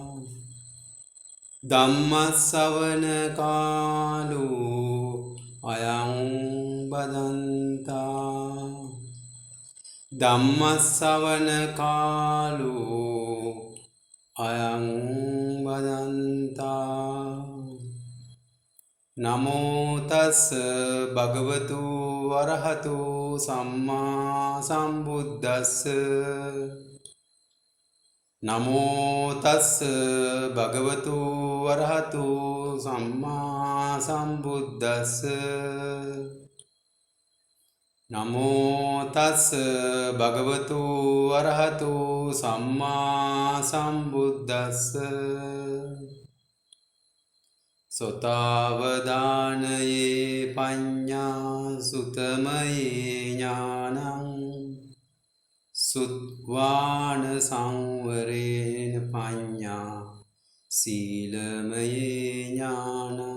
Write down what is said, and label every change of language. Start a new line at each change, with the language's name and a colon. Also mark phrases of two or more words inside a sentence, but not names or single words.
Pali: ධම්මස්සවන කාලෝ අයං බදන්තා ධම්මස්සවන කාලෝ අයං බදන්තා නමෝ තස් භගවතු වරහතු සම්මා සම්බුද්දස්ස නමෝ තස් භගවතු වරහතු සම්මා සම්බුද්දස්ස නමෝ තස් භගවතු වරහතු සම්මා සම්බුද්දස්ස සොතාවදානයේ පඤ්ඤා සුතමයේ ඥානං සුත්වාන සංවරේන පඤ්ඤා සීලමයේ ඥානං.